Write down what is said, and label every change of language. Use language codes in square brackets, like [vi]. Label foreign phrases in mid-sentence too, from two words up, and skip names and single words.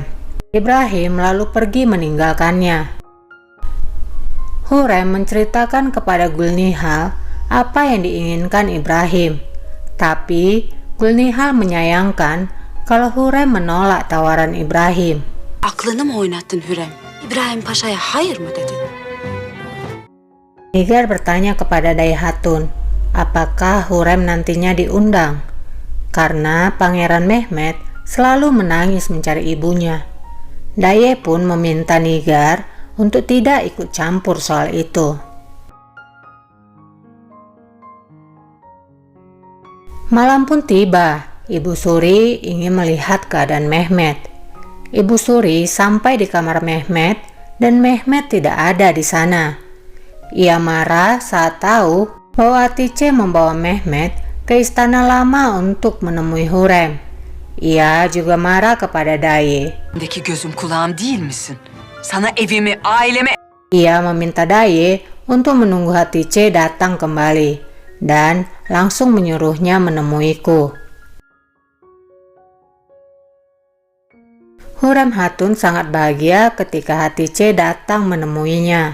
[id] Ibrahim lalu pergi meninggalkannya. Hurem menceritakan kepada Gulnihal apa yang diinginkan Ibrahim. Tapi Gulnihal menyayangkan kalau Hurem menolak tawaran Ibrahim. [tr] Aklını mı oynattın Hürrem? İbrahim Paşa'ya hayır mı dedin? [id] Nigar bertanya kepada Dai Hatun, apakah Hurem nantinya diundang? Karena Pangeran Mehmet selalu menangis mencari ibunya. Dai pun meminta Nigar untuk tidak ikut campur soal itu. Malam pun tiba. Ibu Suri ingin melihat keadaan Mehmet. Ibu Suri sampai di kamar Mehmet dan Mehmet tidak ada di sana. Ia marah saat tahu bahwa Hatice membawa Mehmet ke istana lama untuk menemui Hurem. Ia juga marah kepada Dai. [tr] Deki gözüm kulağım değil misin? Sana evimi, ailemi... [id] Ia meminta Dai untuk menunggu Hatice datang kembali dan langsung menyuruhnya menemuiku. Hurem Hatun sangat bahagia ketika Hatice datang menemuinya.